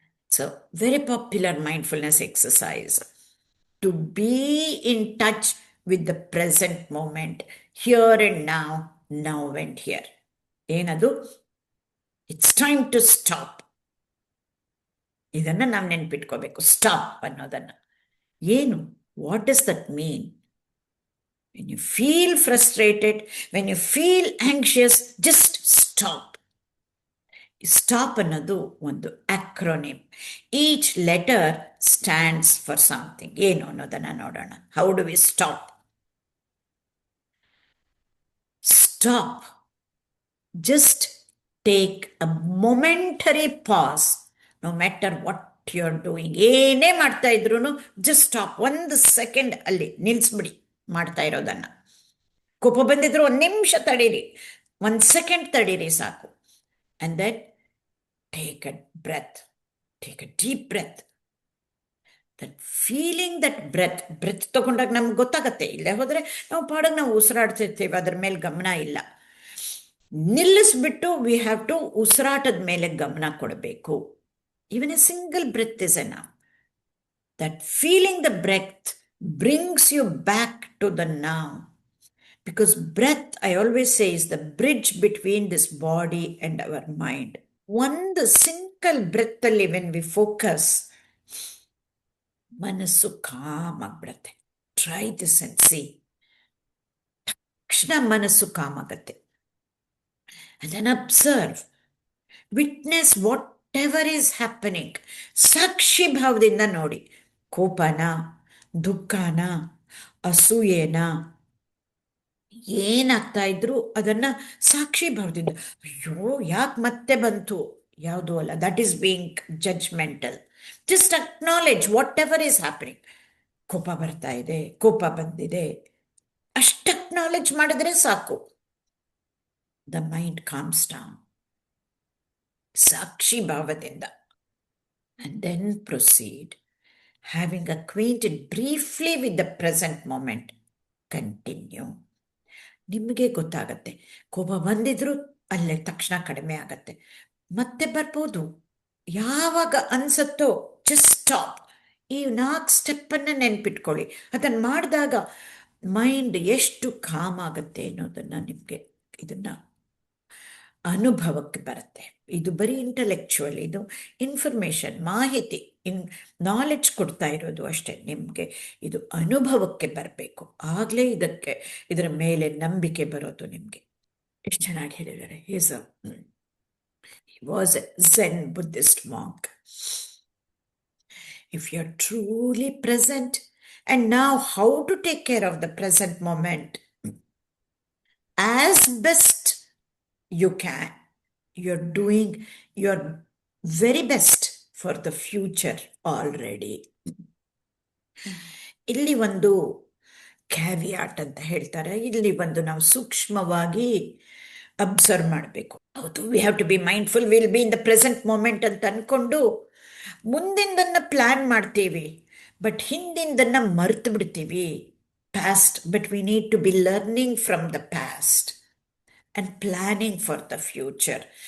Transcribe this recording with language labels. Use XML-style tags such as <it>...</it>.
<en>So very popular mindfulness exercise to be in touch with the present moment, here and now, now and here.</en> <kn>ಏನದು?</kn> <en>It's time to stop.</en> <kn>ಇದನ್ನು ನಾವು ನೆನ್ಪಿಟ್ಕೋಬೇಕು, stop ಅನ್ನೋದನ್ನು. ಏನು?</kn> <en>What does that mean? When you feel frustrated, when you feel anxious, just stop.</en> <kn>Stop ಅನ್ನೋದು ಒಂದು acronym.</kn> <en>Each letter stands for something.</en> <kn>ಏನು ಅನ್ನೋದನ್ನು ನೋಡೋಣ.</kn> <en>How do we stop? Stop. Just take a momentary pause. No matter what you're doing,</en> <kn>ಏನೇ ಮಾಡ್ತಾ ಇದ್ರೂ</kn> <en>just stop.</en> <kn>1 second ಅಲ್ಲಿ ನಿಲ್ಲಿಸ್ಬಿಡಿ ಮಾಡ್ತಾ ಇರೋದನ್ನು. ಕೋಪ ಬಂದಿದ್ರು 1 ನಿಮಿಷ ತಡೀರಿ, 1 ಸೆಕೆಂಡ್ ತಡೀರಿ ಸಾಕು.</kn> <en>And then take a breath, take a deep breath. That feeling, that breath</en> <kn>ತಗೊಂಡಾಗ ನಮ್ಗೆ ಗೊತ್ತಾಗತ್ತೆ. ಇಲ್ಲೇ ಹೋದರೆ ನಾವು ಪಾಡಾಗ ನಾವು ಉಸಿರಾಡ್ತಿರ್ತೀವಿ, ಅದ್ರ ಮೇಲೆ ಗಮನ ಇಲ್ಲ. ನಿಲ್ಲಿಸ್ಬಿಟ್ಟು</kn> <en>we have to</en> <kn>ಉಸಿರಾಟದ ಮೇಲೆ ಗಮನ ಕೊಡಬೇಕು.</kn> <en>Even a single breath is enough. That feeling the breath brings you back to the now. Because breath, I always say, is the bridge between this body and our mind. One single breath alli when we focus,</en> <kn>ಮನಸ್ಸು com ಆಗ್ಬಿಡತ್ತೆ.</kn> <en>Try this and see.</en> <kn>ತಕ್ಷಣ ಮನಸ್ಸು com ಆಗತ್ತೆ.</kn> <en>And then observe, witness whatever is happening.</en> <kn>ಸಾಕ್ಷಿ ಭಾವದಿಂದ ನೋಡಿ. ಕೋಪನ, ದುಃಖನ, ಅಸೂಯೆನ, ಏನಾಗ್ತಾ ಇದ್ರು ಅದನ್ನು ಸಾಕ್ಷಿ ಭಾವದಿಂದ, ಅಯ್ಯೋ ಯಾಕೆ ಮತ್ತೆ ಬಂತು, ಯಾವುದೂ ಅಲ್ಲ,</kn> <en>That is being judgmental. Just acknowledge whatever is happening.</en> <kn>ಕೋಪ ಬರ್ತಾ ಇದೆ, ಕೋಪ ಬಂದಿದೆ, ಅಷ್ಟು ಅಕ್ನಾಲೆಜ್ ಮಾಡಿದ್ರೆ ಸಾಕು.</kn> <en>The mind calms down.</en> <kn>ಸಾಕ್ಷಿ ಭಾವದಿಂದ.</kn> <en>And then proceed. Having acquainted briefly with the present moment, continue.</en> <kn>ನಿಮಗೆ ಗೊತ್ತಾಗತ್ತೆ, ಕೋಪ ಬಂದಿದ್ರು ಅಲ್ಲೇ ತಕ್ಷಣ ಕಡಿಮೆ ಆಗತ್ತೆ, ಮತ್ತೆ ಬರ್ಬೋದು. ಯಾವಾಗ ಅನ್ಸತ್ತೋ</kn> <en>Just stop.</en> <kn>ಈ 4 ಸ್ಟೆಪ್ಪನ್ನು ನೆನ್ಪಿಟ್ಕೊಳ್ಳಿ. ಅದನ್ನು ಮಾಡಿದಾಗ ಮೈಂಡ್ ಎಷ್ಟು ಕಾಮ್ ಆಗುತ್ತೆ ಅನ್ನೋದನ್ನು ನಿಮಗೆ ಇದನ್ನು ಅನುಭವಕ್ಕೆ ಬರುತ್ತೆ. ಇದು ಬರೀ ಇಂಟಲೆಕ್ಚುವಲ್, ಇದು ಇನ್ಫಾರ್ಮೇಷನ್, ಮಾಹಿತಿ, ನಾಲೆಡ್ಜ್ ಕೊಡ್ತಾ ಇರೋದು ಅಷ್ಟೇ. ನಿಮಗೆ ಇದು ಅನುಭವಕ್ಕೆ ಬರಬೇಕು, ಆಗಲೇ ಇದರ ಮೇಲೆ ನಂಬಿಕೆ ಬರೋದು ನಿಮಗೆ. ಎಷ್ಟು ಚೆನ್ನಾಗಿ ಹೇಳಿದ್ದಾರೆ.</kn> <en>He was a Zen Buddhist monk. If you're truly present, and now how to take care of the present moment as best you can. You're doing your very best for the future already.</en> <kn>ಇಲ್ಲಿ ಒಂದು ಕ್ಯಾವಿಯಾಟ್ ಅಂತ ಹೇಳ್ತಾರೆ. ಇಲ್ಲಿ ಒಂದು ನಾವು ಸೂಕ್ಷ್ಮವಾಗಿ observe ಮಾಡಬೇಕು.</kn> <en>ಹೌದು, we have to be mindful, will be in the present moment</en> <kn>ಅಂತ ಅಂದ್ಕೊಂಡು ಮುಂದಿಂದನ್ನು ಪ್ಲ್ಯಾನ್ ಮಾಡ್ತೀವಿ. ಬಟ್ ಹಿಂದಿಂದನ್ನು ಮರೆತು ಬಿಡ್ತೀವಿ</kn> <en>past, but we need to be learning from the past and planning for the future.</en>